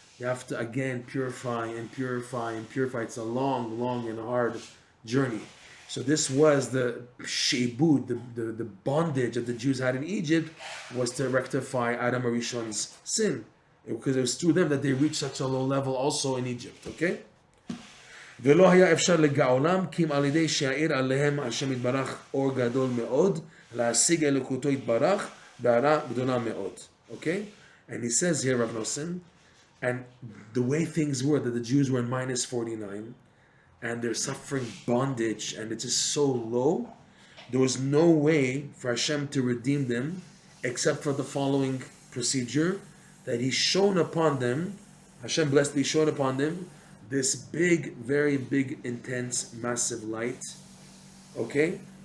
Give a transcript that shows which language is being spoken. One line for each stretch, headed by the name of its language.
English: You have to again purify and purify and purify. It's a long and hard journey. So this was the sheibud, the bondage that the Jews had in Egypt, was to rectify Adam HaRishon's sin. Because it was through them that they reached such a low level also in Egypt. Okay?
Hebrew: ולא היה אפשר לגאולם כי אם על ידי שיעיר עליהם השם יתברך אור גדול מאוד להשיג אלוקותו יתברך בהערה גדולה מאוד.
English: Okay? And he says here, Rav Nosson, and the way things were, that the Jews were in minus 49 and they're suffering bondage and it's just so low, there was no way for Hashem to redeem them except for the following procedure, that he shone upon them, Hashem blessed be shone upon them, this big, very big, intense, massive light. Okay?